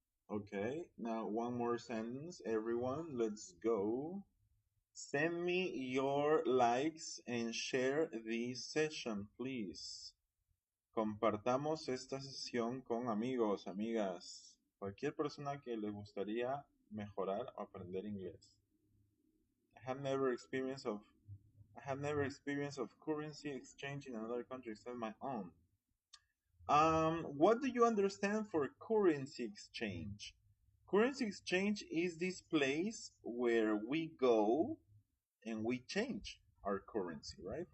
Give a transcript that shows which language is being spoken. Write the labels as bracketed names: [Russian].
[English] Okay. Now one more sentence, everyone. Let's go. Send me your likes and share this session, please. [Spanish] Compartamos esta sesión con amigos, amigas, cualquier persona que le gustaría mejorar o aprender inglés. [English] I have never experienced of I have never experienced of currency exchange in another country except my own. What do you understand for currency exchange? Currency exchange is this place where we go and we change our currency, right?